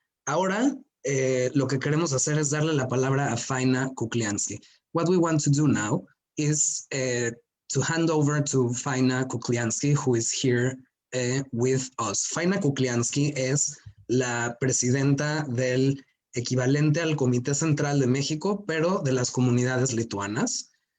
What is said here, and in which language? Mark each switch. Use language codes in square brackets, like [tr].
[es] Ahora, lo que queremos hacer es darle la palabra a Faina Kukliansky. [en] What we want to do now is to hand over to Faina Kukliansky, who is here with us. [es] Faina Kukliansky es la presidenta del equivalente al Comité Central de México, pero de las comunidades lituanas.